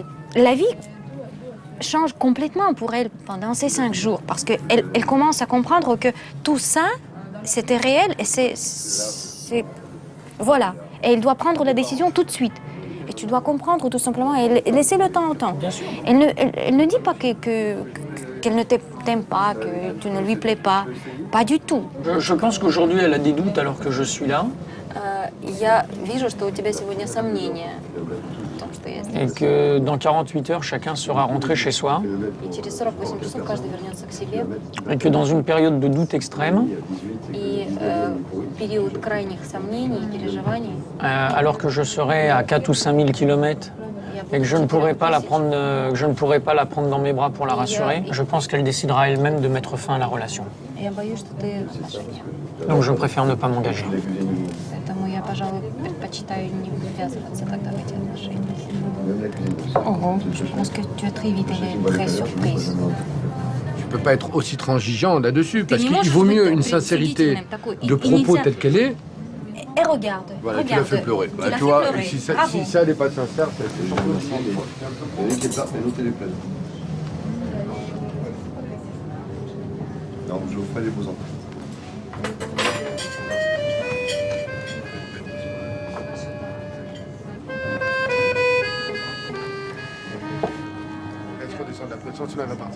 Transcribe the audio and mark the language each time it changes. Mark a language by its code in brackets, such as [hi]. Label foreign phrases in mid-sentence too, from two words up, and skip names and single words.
[fr] La vie change complètement pour elle pendant ces 5 jours parce qu'elle commence à comprendre que tout ça, c'était réel et c'est... Voilà. Et elle doit prendre la décision tout de suite. Et tu dois comprendre tout simplement et laisser le temps au temps. Bien sûr. Elle ne dit pas qu'elle ne t'aime pas, que tu ne lui plais pas. Pas du tout. Je pense qu'aujourd'hui elle a des doutes alors que je suis là. [ru] Я вижу, что у тебя сегодня сомнения в том, что я [fr] Et [ru] здесь. [fr] que dans 48 heures, chacun sera rentré chez soi. [ru] И через 48 часов каждый вернется к себе. [fr] Et que dans une période de doute extrême, [ru] И период крайних сомнений и переживаний, [fr] alors que je serai à 4 ou 5 000 kilomètres et que je ne pourrai pas la prendre dans mes bras pour la rassurer, je pense qu'elle décidera elle-même de mettre fin à la relation. [ru] я боюсь, что ты в отношениях. [fr] Donc je préfère ne pas m'engager. [ru] Поэтому я, пожалуй, предпочитаю не ввязываться тогда в эти отношения. Ого. [fr] Je pense que tu es très vite, elle est très surprise. Tu peux pas être aussi transigeant là-dessus, parce [ru] не [fr] qu'il [ru] можешь [fr] vaut [ru] быть [fr] mieux [ru] такой [fr] une sincérité [ru] предупредительным, такой. [fr] de [ru] И [fr] propos [ru] нельзя- [fr] telle qu'elle est. Et regarde, Voilà, tu regarde. l'as fait pleurer. Tu Bah, l'as tu fait vois, pleurer. si ça Bravo. n'est pas sincère, c'est surtout Non, je vous ferai les beaux enfants. Est-ce qu'on descend de la pression, sinon elle va partir.